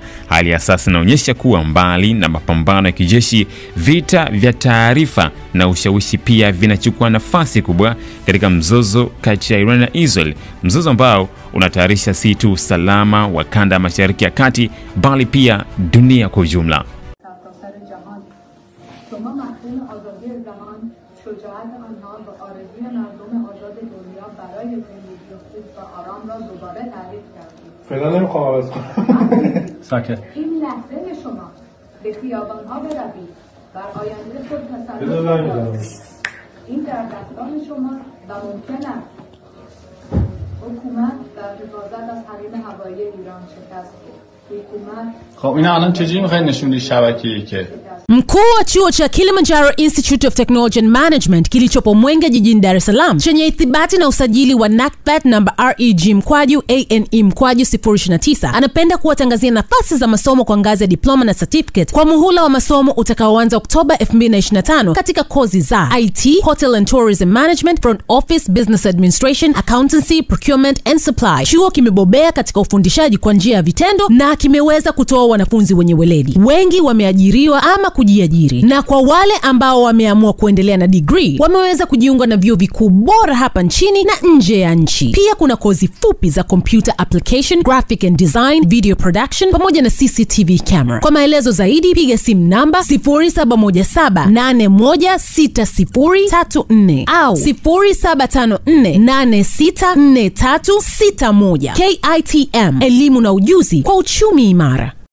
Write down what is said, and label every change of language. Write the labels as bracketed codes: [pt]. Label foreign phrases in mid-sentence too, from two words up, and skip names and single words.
[sw] Hali ya sasa inaonyesha kuwa mbali na mapambano ya kijeshi, vita vya taarifa na ushawishi pia vinachukua nafasi kubwa katika mzozo kati ya Iran na Israel, mzozo ambao unatayarisha si tu usalama wa kanda ya Mashariki ya Kati bali pia dunia kwa ujumla. [fa] شما مفهوم آزادی زمان، شجاعت آنها و آرزوی مردم آزاد دنیا برای زندگی خوب و آرام را دوباره تعریف کردید. فعلا نمیخوام عوض کنم. ساکت. این لحظه شما به خیابان‌ها بروید، بر آینده خود تصور کنید. این در دستان شماست و ممکن است حکومت در حفاظت از حریم هوایی ایران شکست دهد. خب اینا الان چجوری میخواید نشون بدید شبکه‌ای که [sw] Mkuu wa chuo cha Kilimanjaro Institute of Technology and Management kilichopo Mwenge jijini Dar es Salaam chenye ithibati na usajili wa NACTVET namba REG/ANE/029 anapenda kuwatangazia nafasi za masomo kwa ngazi ya diploma na certificate kwa muhula wa masomo utakaoanza Oktoba 2025 katika kozi za [en] IT, Hotel and Tourism Management, Front Office, Business Administration, Accountancy, Procurement and Supply. [sw] Chuo kimebobea katika ufundishaji kwa njia ya vitendo na kimeweza kutoa wanafunzi wenye weledi. Wengi wameajiriwa ama kujiajiri, na kwa wale ambao wameamua kuendelea na degree, wameweza kujiunga na vyuo vikuu bora hapa nchini na nje ya nchi. Pia kuna kozi fupi za [en] computer application, graphic and design, video production [sw] pamoja na [en] CCTV camera. [sw] Kwa maelezo zaidi piga simu namba 0717816034 au 0754864361. KITM, elimu na ujuzi kwa uchumi imara.